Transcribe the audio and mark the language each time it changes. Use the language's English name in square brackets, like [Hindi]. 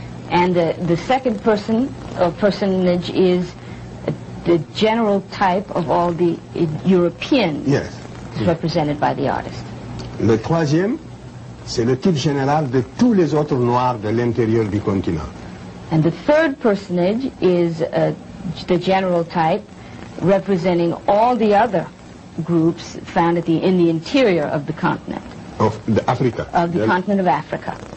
[English] And the second person or personage is the general type of all the Europeans represented by the artist. [French] Le troisième, c'est le type général de tous les autres Noirs de l'intérieur du continent. [English] And the third personage is the general type representing all the other groups found in the interior of the continent. Of Africa. Of the continent of Africa.